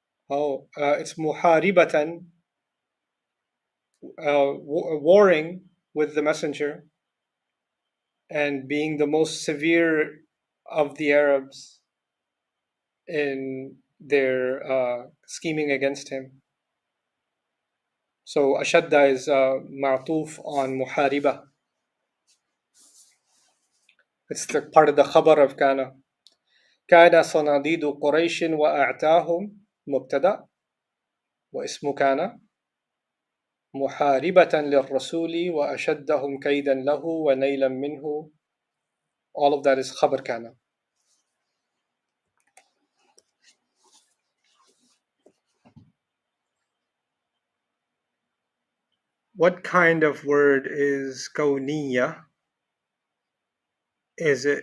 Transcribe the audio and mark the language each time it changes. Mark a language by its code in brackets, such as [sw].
[en] Oh, it's muharibatan, warring with the messenger and being the most severe of the Arabs in their scheming against him. So ashadda is ma'tuf on muhariba. It's the part of the khabar of kana. [ar] كان صناديد قريش وأعتاهم مبتدأ واسم كان محاربة للرسول وأشدهم كيدا له ونيلا منه. [en] All of that is khabar kana. What kind of word is kauniya? Is it?